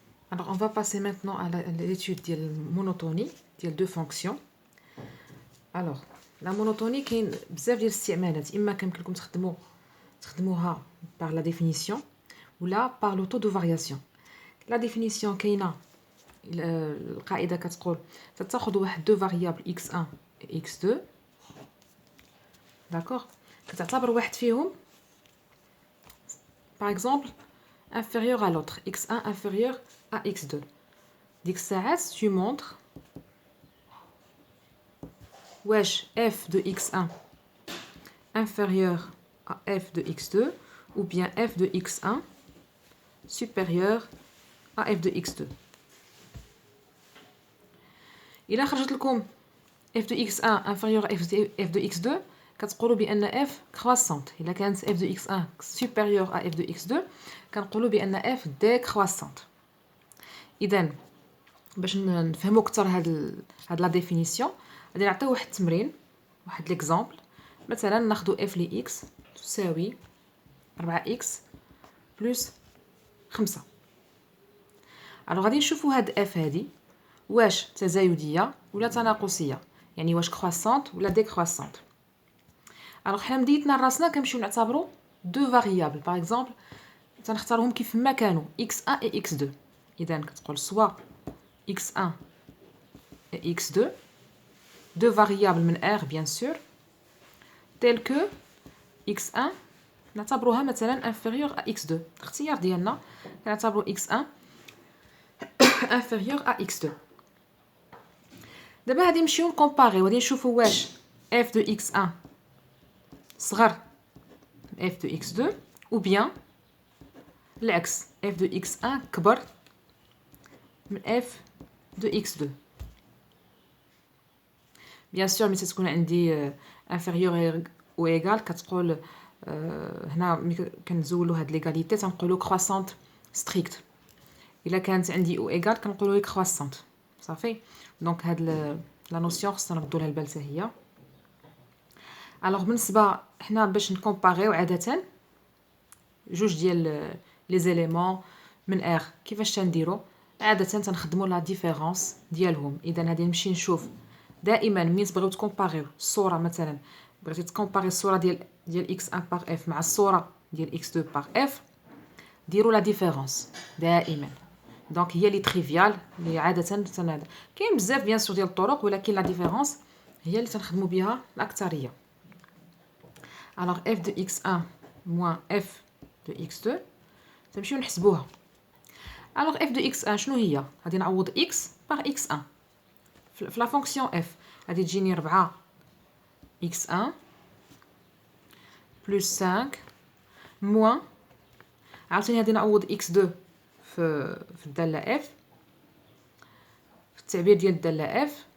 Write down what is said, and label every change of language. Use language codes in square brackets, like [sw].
[fr] Alors, on va passer maintenant à l'étude de la monotonie de deux fonctions. Alors, la monotonie, il y a [ar] بزاف ديال الاستعمالات. إما كيمكن لكم تخدموها [fr] par la définition ou là par le taux de variation. La définition [ar] كاينه القاعده كتقول تاخذ واحد دو فاريابل x1 et x2. [fr] D'accord. [ar] كتعتبر واحد فيهم [fr] par exemple inférieur à l'autre, x1 inférieur à x2. [ar] ديك الساعات [fr] tu montres واش f de x1 inférieur à f de x2 ou bien f de x1 supérieur à f de x2. [ar] إلا خرجت لكم [fr] f de x1 inférieur à f de x2 [ar] كتقولوا بأن [fr] f croissante. [ar] إلا كانت [fr] f de x1 supérieur à f de x2 [ar] كنقولوا بأن [fr] f décroissante. [ar] إذا باش نفهموا أكثر هاد لا ديفينيسيون غادي نعطيو واحد التمرين، واحد ليكزامبل. مثلا ناخذ f ل x تساوي 4x بلس 5. الوغ غادي نشوفوا هاد f هادي واش تزايديه ولا تناقصيه، يعني واش كرواسونت ولا ديكرواسونت. الوغ حنا بديتنا راسنا كنمشيو نعتبروا دو فاريابل. باغ اكزومبل تنختارهم كيف ما كانوا x1 et x2. اذا كتقول سوا [fr] x1 et x2 deux variables من R bien sûr telles que x1 [ar] نعتبروها مثلا [fr] inférieur à x2. [ar] الاختيار ديالنا كنعتبروا [fr] x1 inférieur à x2. [ar] دابا غادي نمشيو نكومباريو، غادي نشوفوا واش f de x1 صغر من f de x2 [fr] ou bien [ar] العكس f de x1 كبر من f de x2. [fr] bien sûr [ar] ملي تكون عندي [fr] inférieur ou égal [ar] كتقول هنا ملي كنزولوا هاد ليغاليتي تنقولوا كرواسونت ستريكت. الا كانت عندي او ايغال كنقولوا كرواسونت. صافي دونك هاد لا نوسيون خصنا نردوا لها البال حتى هي. الوغ بالنسبه حنا باش نكومباريو عاده جوج ديال لي زيليمون من ار كيفاش تنديروا عاده تنخدموا لا ديفيرونس ديالهم. اذا غادي نمشي نشوف دائما ملي تبغيو تكومباريو الصوره، مثلا بغيتي تكومباري الصوره ديال x1 بار f مع الصوره ديال x2 بار f ديروا لا ديفيرونس دائما. دونك هي لي تريفيال اللي عاده كاين بزاف بيان سور ديال الطرق، ولكن لا ديفيرونس هي اللي تنخدموا بها الاكثريه. [fr] الوغ f de x1 moins f de x2 [ar] تمشيو نحسبوها. الوغ f de x1 شنو هي؟ غادي نعوض x par x1 في لا فونكسيون f. غادي تجيني 4 x1 بلس 5 موان عاوتاني غادي نعوض x2 في الداله f في التعبير ديال الداله f.